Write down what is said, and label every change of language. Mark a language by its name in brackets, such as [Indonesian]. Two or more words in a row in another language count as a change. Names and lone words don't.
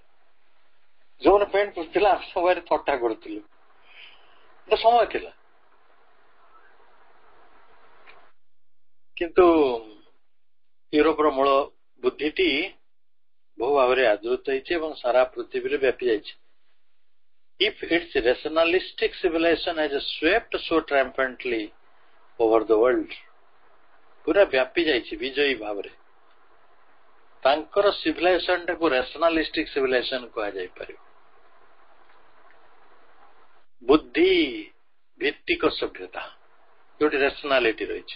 [Odia] ଯୋଉମାନେ ପ୍ୟାଣ୍ଟ ପିନ୍ଧୁଥିଲା ଆମେ ସବୁଆଡେ ଥଟ୍ଟା କରୁଥିଲୁ, ଗୋଟେ ସମୟ ଥିଲା। କିନ୍ତୁ ୟୁରୋପର ମୂଳ ବୁଦ୍ଧିଟି ବହୁ ଭାବରେ ଆଦୃତ ହେଇଛି ଏବଂ ସାରା ପୃଥିବୀରେ ବ୍ୟାପି ଯାଇଛି। [English] If its rationalistic civilization has swept so triumphantly over the world, [Odia] ପୁରା ବ୍ୟାପି ଯାଇଛି ବିଜୟୀ ଭାବରେ, ତାଙ୍କର ସିଭିଲାଇଜେସନ ଟାକୁ [English] rationalistic civilization [Odia] କୁହାଯାଇପାରିବ। ବୁଦ୍ଧି ଭିତ୍ତିକ ସଭ୍ୟତା, ଯୋଉଠି ରାସନାଲିଟି ରହିଛି।